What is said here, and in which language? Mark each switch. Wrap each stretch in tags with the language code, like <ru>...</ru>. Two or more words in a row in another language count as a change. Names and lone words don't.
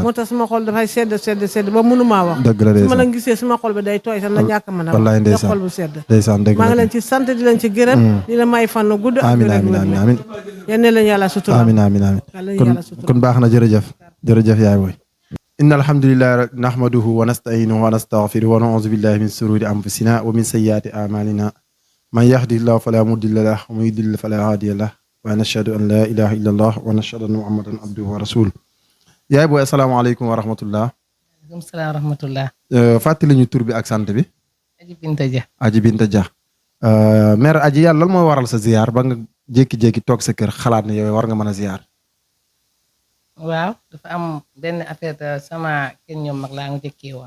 <wo>moo tax sama xol dafay sedd ba mënu maa wax. dëgg la su ma ndeysaan. la gisee sama xol bi day tooy sax na ñàkk mën a wax. wallaay ndax ndeysaan xol bu sedd. ndeysaan dëgg la. maa ngi leen ci sant di leen ci gërëm. di la may fan gudd. amiin amiin amiin amiin. yal na leen yàlla sutural. amiin amiin amiin. yal na leen kon yàlla sutural. kon baax na jërëjëf. jërëjëf yaay booy.</wo> <ar>إن الحمد لله نحمده ونستعينه ونستغفره ونعوذ بالله من شرور أنفسنا ومن سيئات أعمالنا من يهده الله فلا مضل له ومن يضلل فلا هادي له ونشهد أن لا إله إلا الله ونشهد أن محمدا عبده ورسوله.</ar> <wo>yaay booy</wo> <ar>السلام عليكم ورحمة الله. وعليكم السلام ورحمة الله.</ar> <wo>fàttali ñu tur bi ak sant bi. Aji Binta Dia. Aji Binta Dia. mère Aji yàlla lan mooy waral sa ziyaar ba nga jékki-jékki toog sa kër xalaat ne yow war nga mën a ziyaar. waaw dafa am benn affaire sama kenn ñoom mag laa nga jëkkee woon.</wo>